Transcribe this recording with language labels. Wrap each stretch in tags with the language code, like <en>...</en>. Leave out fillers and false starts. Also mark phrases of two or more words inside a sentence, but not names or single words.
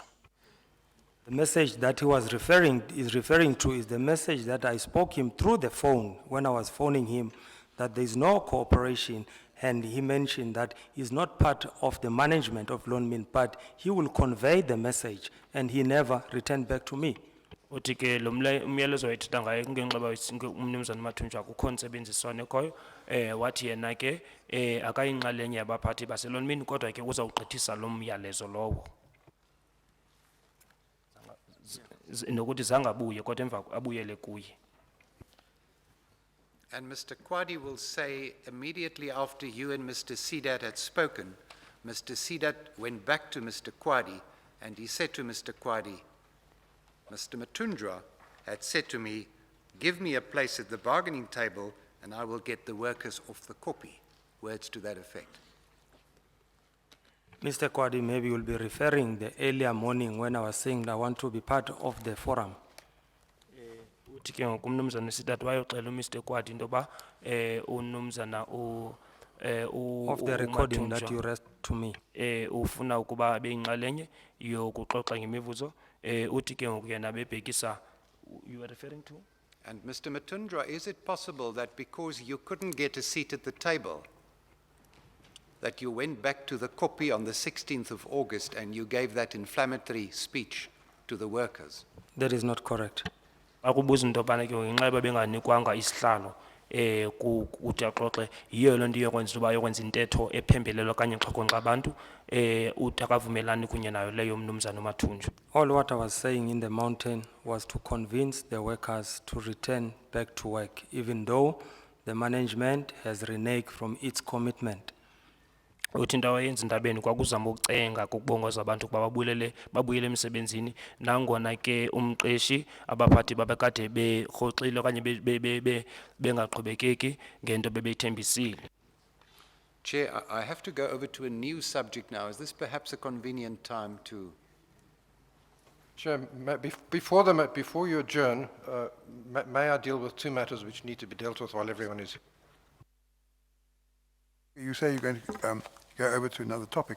<en>The message that he was referring to is the message that I spoke him through the phone when I was phoning him, that there is no cooperation, and he mentioned that he's not part of the management of Lonmin, but he will convey the message, and he never returned back to me.</en> <xh>Uthi ke lo umyalezo wayethetha ngaye kungenxeba umnumzana uMathunjwa akukho ntsebenziswano ekhoyo wathi yena ke akayinxalenye yabaphathi baselonmini kodwa ke uzawugqithisa lo myalezo lowo. Nokuthi zange abuye kodwa emva abuyele kuye.</xh> <en>And Mr. Kwadi will say immediately after you and Mr. Sidat had spoken, Mr. Sidat went back to Mr. Kwadi and he said to Mr. Kwadi, Mr. Mathunjwa had said to me, give me a place at the bargaining table and I will get the workers off the copy. Words to that effect. Mr. Kwadi, maybe you'll be referring the earlier morning when I was saying that I want to be part of the forum.</en> <xh>Uthi ke ngokumnumzana Sidat wayoxela uMr. Kwadi into ba unumzana</xh> <en>Of the recording that you read to me.</en> <xh>Ufuna ukuba abe yinxalenye yokuxoxa ngemivuzo uthi ke ngoku yena bebhekisa.</xh> <en>You are referring to? And Mr. Mathunjwa, is it possible that because you couldn't get a seat at the table, that you went back to the copy on the 16th of August and you gave that inflammatory speech to the workers? That is not correct.</en> <xh>Akubuza into yobana ke ngenxa benganikwanga isihlalo kuthi axoxe yiyo loo nto iyokwenza uba yokwenza intetho ephembelelwa okanye exhokonqa abantu uthi akavumelani kunye nayo leyo umnumzana uMathunjwa.</xh> <en>All what I was saying in the mountain was to convince the workers to return back to work, even though the management has reneged from its commitment.</en> <xh>Uthi into awayenza indabeni kwakuzama ukucenga kokubongoza abantu ukuba babuyele emsebenzini nangona ke umqeshi abaphathi babekade berhoxile okanye bengaqhubekeki ngento bebeyithembisile.</xh> <en>Chair, I have to go over to a new subject now. Is this perhaps a convenient time to... Chair, before you adjourn, may I deal with two matters which need to be dealt with while everyone is... You say you're going to go over to another topic.</en>